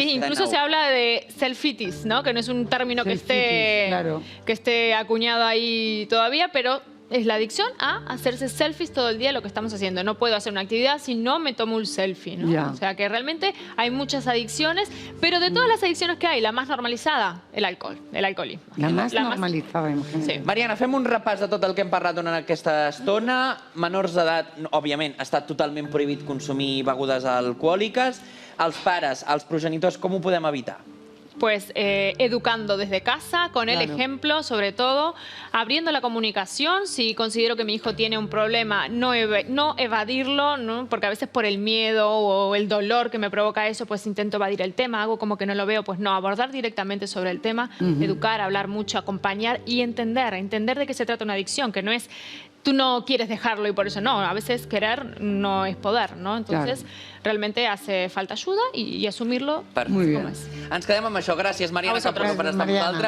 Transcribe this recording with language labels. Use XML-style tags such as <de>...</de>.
<es>Sí, incluso se habla de selfitis, ¿no? Que no es un término que esté acuñado ahí todavía, pero es la adicción a hacerse selfies todo el día, lo que estamos haciendo. No puedo hacer una actividad si no me tomo un selfie, ¿no? O sea que realmente hay muchas adicciones, pero de todas las adicciones que hay, la más</es> <ca>normalitzada, el alcoholisme.</ca> <es>La más</es> <ca>normalitzada, imagina't.</ca> <es>Sí.</es> <ca>Mariana, fem un repàs de tot el que hem parlat durant aquesta estona. Menors d'edat, òbviament, està totalment prohibit consumir begudes alcohòliques. Els pares, els progenitors, com ho podem evitar?</ca> <es>Pues educando desde casa, con el ejemplo, sobre todo, abriendo la comunicación. Si considero que mi hijo tiene un problema, no evadirlo, ¿no? Porque a veces por el miedo o el dolor que me provoca eso, pues intento evadir el tema, hago como que no lo veo, pues no, abordar directamente sobre el tema, educar, hablar mucho, acompañar y entender de qué se trata una adicción, que no es tú no quieres dejarlo y por eso no. A veces querer no es poder, ¿no? Entonces, realmente hace falta ayuda y assumirlo</es> <ca>com és. Ens quedem amb això. Gràcies, Mariana, per estar amb nosaltres.</ca>